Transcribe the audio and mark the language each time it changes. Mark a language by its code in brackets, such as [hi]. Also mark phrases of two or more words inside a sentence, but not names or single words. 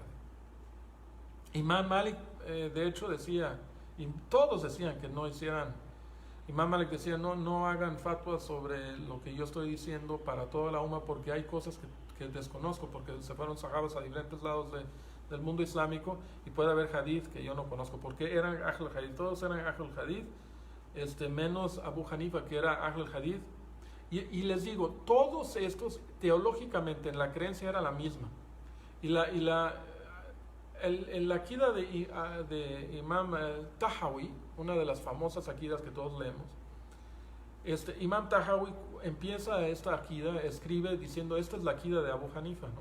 [es] Imam Malik, de hecho, decía, y todos decían que no hicieran, Imam Malik decía, no hagan fatwas sobre lo que yo estoy diciendo para toda la umma, porque hay cosas que desconozco, porque se fueron sahabas a diferentes lados del mundo islámico, y puede haber hadith que yo no conozco, porque eran [ar] أهل الحديث, [es] todos eran [ar] أهل الحديث, [es] menos Abu Hanifa, que era [ar] أهل الحديث, [es] y les digo, todos estos teológicamente en la creencia era la misma, y la akida de Imam Tahawi, una de las famosas akidas que todos leemos, Imam Tahawi empieza esta akida, escribe diciendo, esta es la akida de Abu Hanifa, ¿no?